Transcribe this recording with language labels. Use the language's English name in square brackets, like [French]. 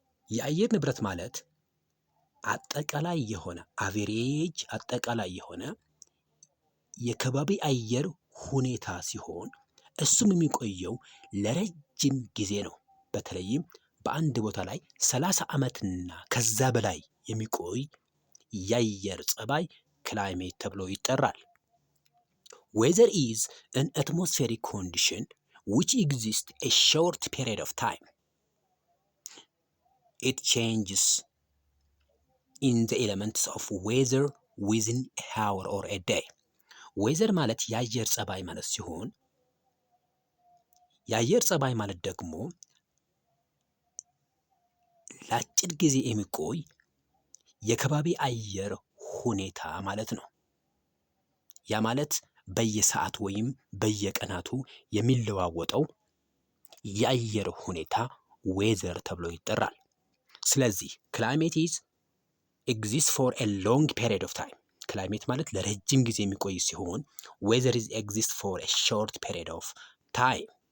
[Amharic] የአየር ንብረት ማለት አጠቃላይ የሆነ አቬሬጅ አጠቃላይ የሆነ የከባቢ አየር ሁኔታ ሲሆን እሱም የሚቆየው ለረጅም ጊዜ ነው። በተለይም በአንድ ቦታ ላይ 30 ዓመትና ከዛ በላይ የሚቆይ የአየር ጸባይ ክላይሜት ተብሎ ይጠራል። [English] Weather is an atmospheric condition which exists a short period of time. It changes in the elements of weather within an hour or a day. [Amharic] ዌዘር ማለት የአየር ጸባይ ማለት ሲሆን የአየር ጸባይ ማለት ደግሞ ለአጭር ጊዜ የሚቆይ የከባቢ አየር ሁኔታ ማለት ነው። ያ ማለት በየሰዓት ወይም በየቀናቱ የሚለዋወጠው የአየር ሁኔታ ዌዘር ተብሎ ይጠራል። ስለዚህ [English] ክላይሜት ኢዝ ኤግዚስት ፎር ኤ ሎንግ ፔሪድ ኦፍ ታይም። [Amharic] ክላይሜት ማለት ለረጅም ጊዜ የሚቆይ ሲሆን [English] ዌዘር ኢዝ ኤግዚስት ፎር ኤ ሾርት ፔሪድ ኦፍ ታይም።